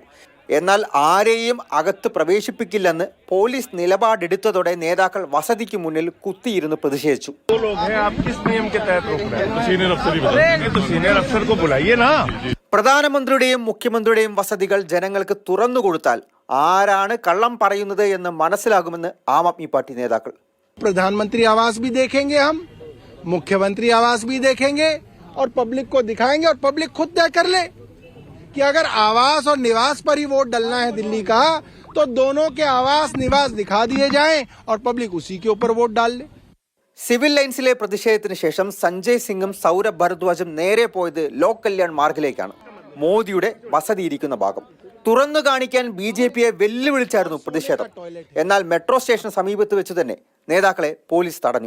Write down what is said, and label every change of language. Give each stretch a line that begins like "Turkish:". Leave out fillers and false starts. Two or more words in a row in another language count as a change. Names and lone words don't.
Malayalam: എന്നാൽ ആരെയും അകത്ത് പ്രവേശിപ്പിക്കില്ലെന്ന് പോലീസ് നിലപാടെടുത്തതോടെ നേതാക്കൾ വസതിക്ക് മുന്നിൽ കുത്തിയിരുന്ന് പ്രതിഷേധിച്ചു. പ്രധാനമന്ത്രിയുടെയും മുഖ്യമന്ത്രിയുടെയും വസതികൾ ജനങ്ങൾക്ക് തുറന്നുകൊടുത്താൽ ആരാണ് കള്ളം പറയുന്നത് എന്ന് മനസ്സിലാകുമെന്ന് ആം ആദ്മി പാർട്ടി നേതാക്കൾ.
Hindi: प्रधानमंत्री आवास भी देखेंगे, हम मुख्यमंत्री आवास भी देखेंगे और पब्लिक को दिखाएंगे और पब्लिक खुद तय कर ले कि अगर आवास और निवास पर ही वोट डलना है दिल्ली का, तो दोनों के आवास निवास दिखा दिए जाएं और पब्लिक उसी के ऊपर वोट डाल ले.
Malayalam: സിവിൽ ലൈൻസിലെ പ്രതിഷേധത്തിന് ശേഷം സഞ്ജയ് സിംഗും സൗരഭ് ഭരദ്വാജും നേരെ പോയത് ലോക് കല്യാൺ മാർഗിലേക്കാണ്. മോദിയുടെ വസതി ഇരിക്കുന്ന ഭാഗം തുറന്നു കാണിക്കാൻ BJPയെ വെല്ലുവിളിച്ചായിരുന്നു പ്രതിഷേധം. എന്നാൽ മെട്രോ സ്റ്റേഷന് സമീപത്ത് വെച്ച് തന്നെ നേതാക്കളെ പോലീസ് തടഞ്ഞു.